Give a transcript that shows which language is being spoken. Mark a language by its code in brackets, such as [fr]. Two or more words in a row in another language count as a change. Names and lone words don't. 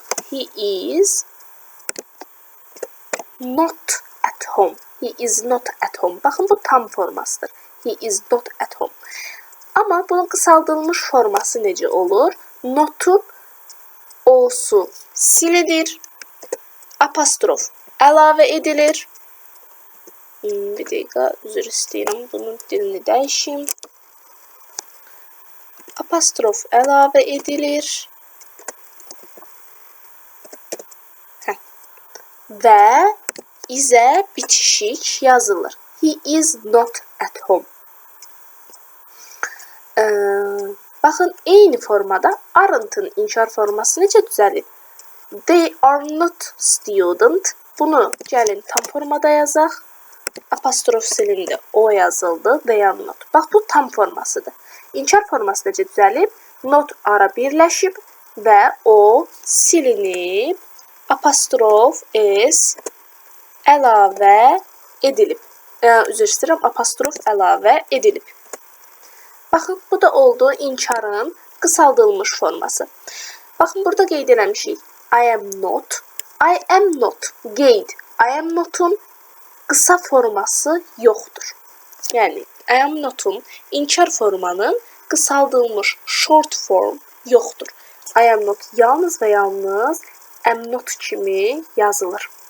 [en] He is not at home. He is not at home. [az] Baxın, bu tam formasıdır. [en] He is not at home. [az] Amma bunun qısaldılmış forması necə olur? Notun o'su silidir. Apostrof əlavə edilir. Bir dəqiqə, üzr istəyirəm. Bunun dilini dəyişim. Apostrof əlavə edilir. Və izə bitişik yazılır. [en] He is not at home. [az] Baxın, eyni formada aren't-ın inkar forması necə düzəlir? [en] They are not student. [az] Bunu gəlin tam formada yazaq. Apostrof silindi, o yazıldı. [en] They are not. [az] Bax, bu tam formasıdır. İnkar forması necə düzəlib? Not ara birləşib və o silinib. Apostrof S əlavə edilib. Üzr istəyirəm, apostrof əlavə edilib. Baxın, bu da oldu inkarın qısaldılmış forması. Baxın, burada qeyd eləmişik. [en] I am not. I am not. Qeyd. I am not'un [az] qısa forması yoxdur. Yəni, [en] I am not'un [az] inkar formanın qısaldılmış [en] short form [az] yoxdur. [en] I am not [az] yalnız və yalnız [en] am not [az] kimi yazılır.